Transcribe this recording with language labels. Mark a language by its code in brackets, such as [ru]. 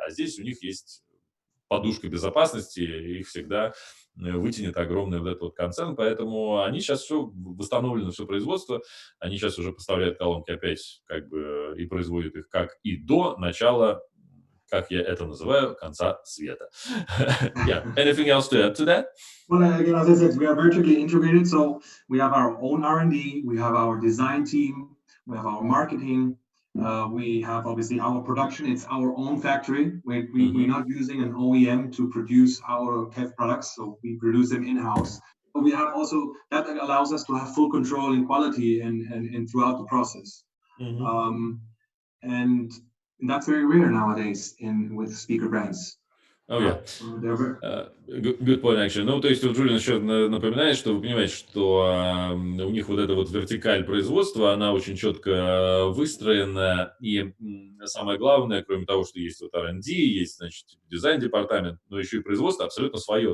[ru] А здесь у них есть подушка безопасности, их всегда вытянет огромный вот этот вот концерн, поэтому они сейчас все восстановлено, все производство, они сейчас уже поставляют колонки опять как бы и производят их как и до начала, как я это называю, конца света. [en] Yeah. Anything else to add to that? Well, again, as I said, we are vertically integrated, so we have our own R&D, we have our design team, we have our marketing, we have obviously our production. It's our own factory. We're not using an OEM to produce our KEF products, so we produce them in-house. But we have also, that allows us to have full control in quality and throughout the process. And that's very rare nowadays with speaker brands. Oh, yeah. Good point, actually. [ru] Ну, то есть, вот Джулиан еще напоминает, что вы понимаете, что у них вот эта вот вертикаль производства, она очень четко выстроена, и самое главное, кроме того, что есть вот R&D, есть, значит, дизайн-департамент, но еще и производство абсолютно свое.